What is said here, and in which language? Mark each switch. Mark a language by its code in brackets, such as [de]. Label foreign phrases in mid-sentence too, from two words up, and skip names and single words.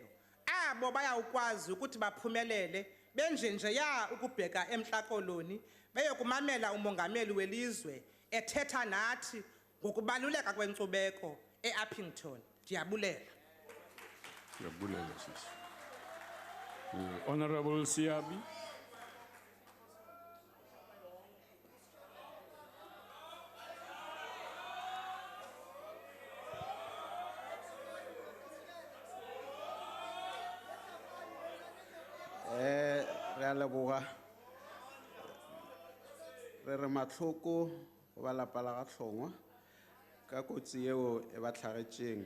[xh] Abo bayawukwazi ukuthi baphumelele benjenjeya ukubheka emhlakoloni beyokumamela umongameli welizwe ethetha nathi ngokubaluleka kwenkcubeko eUppington. Ndiyabulela. Ndiyabulela sisi. Honorable Siabi. [tn] Re leboga re re matlhoko go ba lapa la ga Hlongwa ka kotsi eo e ba tlhagetšeng.